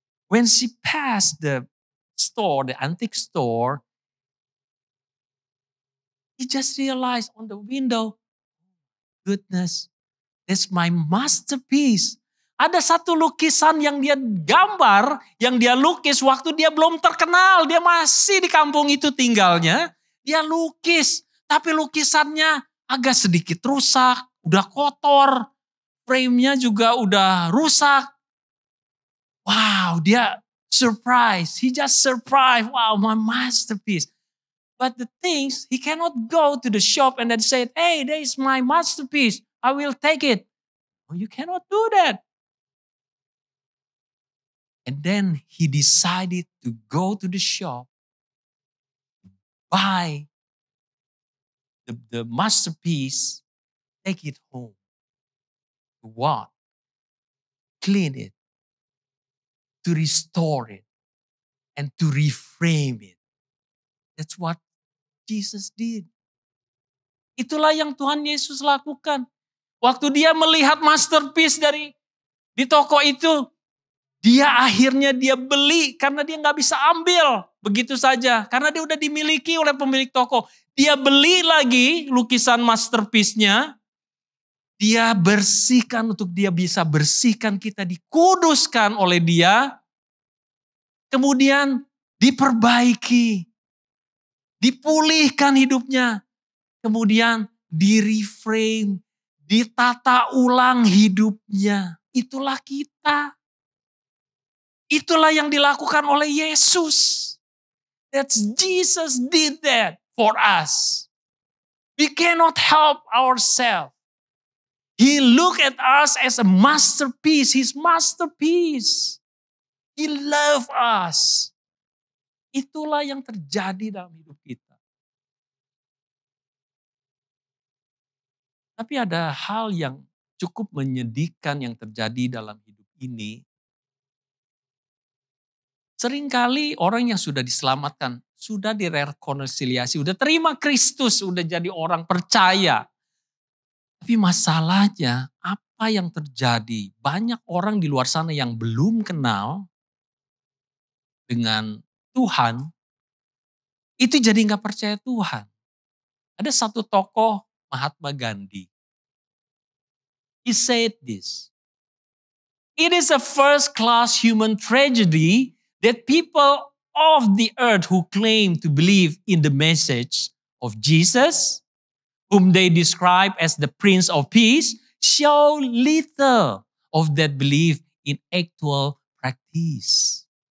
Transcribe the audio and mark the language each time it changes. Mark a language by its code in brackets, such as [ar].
[en] When she passed the store, the antique store, he just realized on the window, goodness, that's my masterpiece. [id] Ada satu lukisan yang dia gambar, yang dia lukis waktu dia belum terkenal. Dia masih di kampung itu tinggalnya. Dia lukis, tapi lukisannya agak sedikit rusak, udah kotor. Frame-nya juga udah rusak. [en] Wow, [id] dia surprise. [en] He just surprised. Wow, my masterpiece. But the things, he cannot go to the shop and then say, hey, that is my masterpiece. I will take it. Oh, you cannot do that. And then he decided to go to the shop, buy the masterpiece, take it home. To what? Clean it, to restore it, and to reframe it. That's what Jesus did. [id] Itulah yang Tuhan Yesus lakukan. Waktu dia melihat masterpiece di toko itu, dia beli karena dia nggak bisa ambil begitu saja. Karena dia udah dimiliki oleh pemilik toko. Dia beli lagi lukisan masterpiece-nya. Dia bersihkan untuk dia bisa bersihkan kita, dikuduskan oleh dia. Kemudian diperbaiki, dipulihkan hidupnya. Kemudian di-reframe, ditata ulang hidupnya. Itulah kita. Itulah yang dilakukan oleh Yesus. [en] That's Jesus did that for us. We cannot help ourselves. He looked at us as a masterpiece, his masterpiece. He loved us. [id] Itulah yang terjadi dalam hidup kita. Tapi ada hal yang cukup menyedihkan yang terjadi dalam hidup ini. Seringkali orang yang sudah diselamatkan, sudah direkonsiliasi, sudah terima Kristus, sudah jadi orang percaya. Tapi masalahnya apa yang terjadi? Banyak orang di luar sana yang belum kenal dengan Tuhan, itu jadi gak percaya Tuhan. Ada satu tokoh, Mahatma Gandhi. [en] He said this, "It is a first class human tragedy that people of the earth who claim to believe in the message of Jesus, whom they describe as the Prince of Peace, show little of that belief in actual practice."